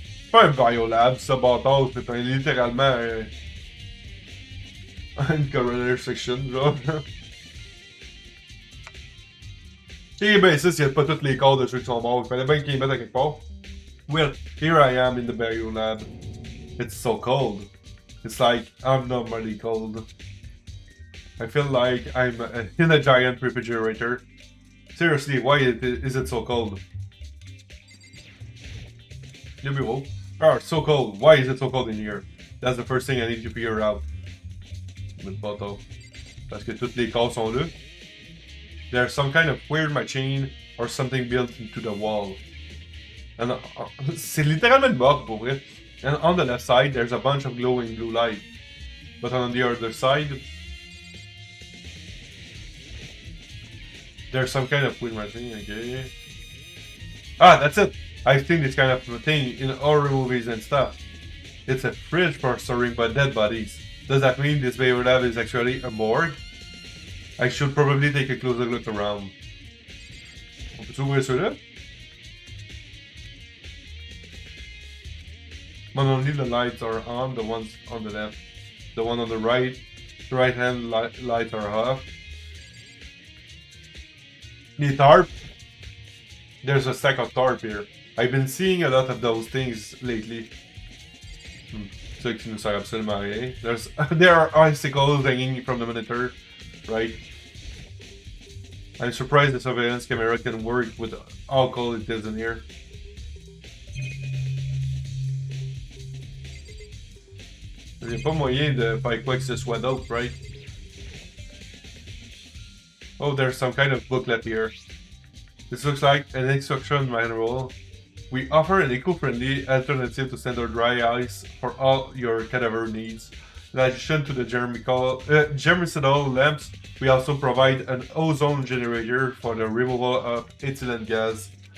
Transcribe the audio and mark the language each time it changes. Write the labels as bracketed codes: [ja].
[fr] Pas un biolab, ça bâtard, c'est littéralement une coroner section, genre. Et ben ça, s'il y a pas tous les corps de ceux qui sont morts, il fallait bien qu'ils les mettent à quelque part. [en] Well, here I am in the biolab. It's so cold. It's like I'm normally cold. I feel like I'm in a giant refrigerator. Seriously, why is it so cold? [fr] Le bureau. [en] Oh, it's so cold. Why is it so cold in here? That's the first thing I need to figure out. With bottle. [fr] Parce que toutes les corps sont là. [en] There's some kind of weird machine or something built into the wall. [fr] And c'est littéralement une morgue pour vrai. [en] And on the left side, there's a bunch of glowing blue light. But on the other side, there's some kind of weird machine, okay. Ah, that's it! I've seen this kind of thing in horror movies and stuff. It's a fridge for storing dead bodies. Does that mean this biolab is actually a morgue? I should probably take a closer look around. [fr] On peut ouvrir ceux-là? [en] But only the lights are on, the ones on the left. The one on the right hand lights are off. The tarp. There's a stack of tarp here. I've been seeing a lot of those things lately. [fr] Ça qui nous sert absolument à rien. [en] There are icicles hanging from the monitor, right? I'm surprised the surveillance camera can work with how cold it is in here. [fr] Il n'y a pas moyen de faire quoi que ce soit d'autre, right? [en] Oh, there's some kind of booklet here. This looks like an instruction manual. We offer an eco-friendly alternative to standard dry ice for all your cadaver needs. In addition to the germicidal lamps, we also provide an ozone generator for the removal of ethylene gas.